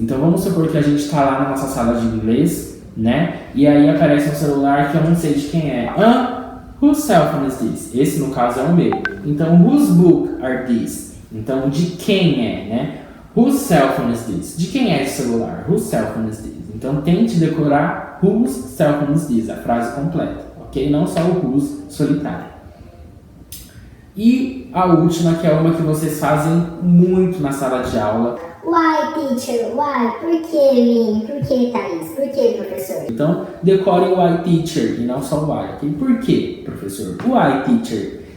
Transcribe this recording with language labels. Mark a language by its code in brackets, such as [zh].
[pt] Então, vamos supor que a gente está lá na nossa sala de inglês, né? E aí aparece um celular que eu não sei de quem é. [en] Whose cell phone is this? [pt] Esse, no caso, é o meu. Então, [en] whose book are these? [pt] Então, de quem é, né? [en] Whose cell phone is this? [pt] De quem é esse celular? [en] Whose cell phone is this? [pt] Então, tente decorar [en] whose cell phone is this, [pt] a frase completa, ok? Não só o whose solitário. E a última, que é uma que vocês fazem muito na sala de aula. [en] Why, teacher? Why? [pt] Por que, Vini? Por que, Thaís? Por que, professor? Então, decore o [en] why, teacher, [pt] e não só o why, ok? Por que, professor? [en] Why, teacher?